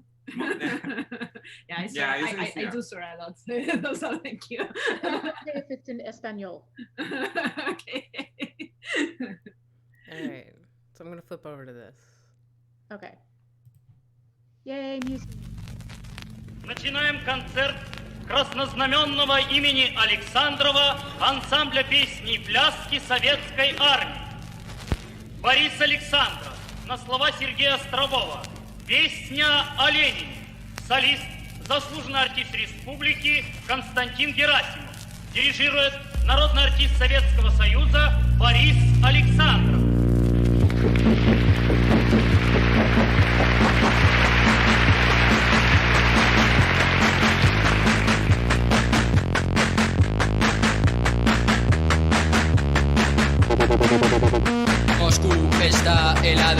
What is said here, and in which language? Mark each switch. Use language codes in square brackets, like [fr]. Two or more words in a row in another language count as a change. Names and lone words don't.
[en] I do swear a lot. So thank you. If it's in Espanol. Okay. All right. So I'm going to flip over to this. Okay. Yay, music. [ru] Начинаем концерт краснознаменного имени Александрова ансамбля песни и пляски Советской Армии. Борис Александров на слова Сергея Острового. Песня о Ленине. Солист, заслуженный артист республики Константин Герасимов. Дирижирует народный артист Советского Союза Борис Александров. [es] Moscú está helado.